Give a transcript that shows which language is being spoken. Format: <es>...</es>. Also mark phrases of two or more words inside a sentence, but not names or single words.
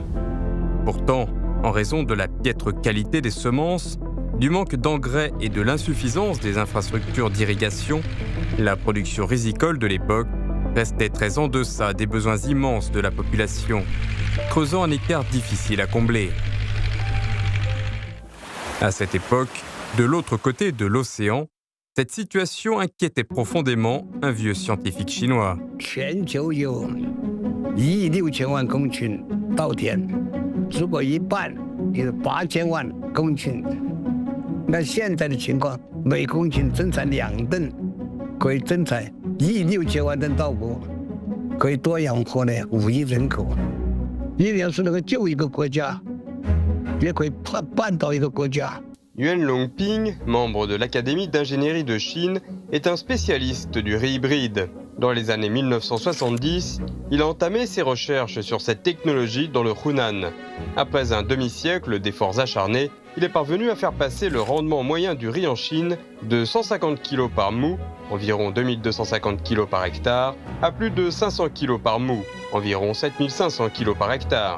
<fr>Pourtant, en raison de la piètre qualité des semences, du manque d'engrais et de l'insuffisance des infrastructures d'irrigation, la production rizicole de l'époque restait très en deçà des besoins immenses de la population, creusant un écart difficile à combler. À cette époque, de l'autre côté de l'océan, cette situation inquiétait profondément un vieux scientifique chinois.</fr> <zh>全球有1亿6千万公顷稻田，如果一半就是8000万公顷，那现在的情况，每公顷增产2吨，可以增产1亿6千万吨稻谷，可以多养活呢5亿人口。一年是能够救一个国家，也可以办到一个国家。</zh> <fr>Yuan Longping, membre de l'Académie d'ingénierie de Chine, est un spécialiste du riz hybride. Dans les années 1970, il a entamé ses recherches sur cette technologie dans le Hunan. Après un demi-siècle d'efforts acharnés, il est parvenu à faire passer le rendement moyen du riz en Chine de 150 kg par mou, environ 2250 kg par hectare, à plus de 500 kg par mou, environ 7500 kg par hectare.</fr>